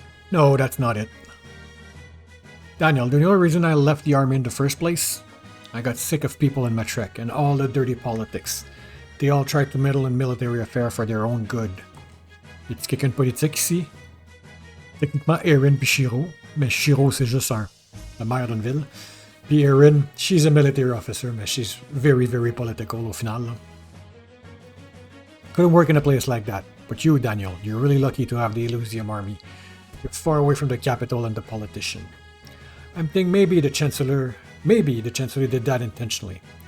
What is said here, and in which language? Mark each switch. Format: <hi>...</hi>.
<en>No, that's not it. Daniel, do you know the reason I left the army in the first place? I got sick of people in Matrek and all the dirty politics. They all tried to meddle in military affairs for their own good.</en> <fr>Y'a-t-il quelqu'un de politique ici? Techniquement, Erin puis Shiro, mais Shiro c'est juste la maire d'une ville. Puis</fr> <en>Erin, she's a military officer, mais she's very, very political</en> <fr>au final. Là.</fr> <en>Couldn't work in a place like that. But you, Daniel, you're really lucky to have the Elysium Army. You're far away from the capital and the politician. I'm thinking maybe the Chancellor did that intentionally.</en>